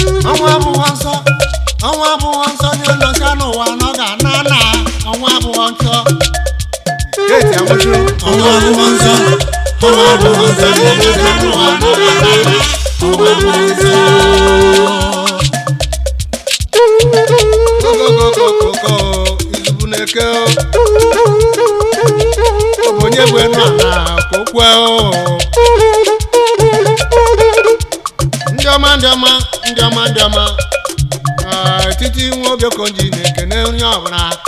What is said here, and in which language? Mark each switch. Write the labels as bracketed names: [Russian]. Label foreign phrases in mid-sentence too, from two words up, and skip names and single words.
[Igbo] Ọnwụ abụghị nsọ, ọnwụ abụghị nsọ, onye nọcha n'ụwa na ọ ga-ana na ọnwụ abụghị nsọ. Keeti amụsụ, ọnwụ abụghị nsọ, ọnwụ abụghị nsọ, onye nọcha n'ụwa na ọ ga-ana na ọnwụ abụghị nsọ. [English] Go, go, go, go, go, go. [Igbo] Izubu na-eke o. Ọ bụ onye bụ enu ala ka o kwue o. Ndị ọma, ndị ọma, ndị ọma, ndị ọma. Ah, etiti nwa oge ka o ji na-ekene onye ọbụla.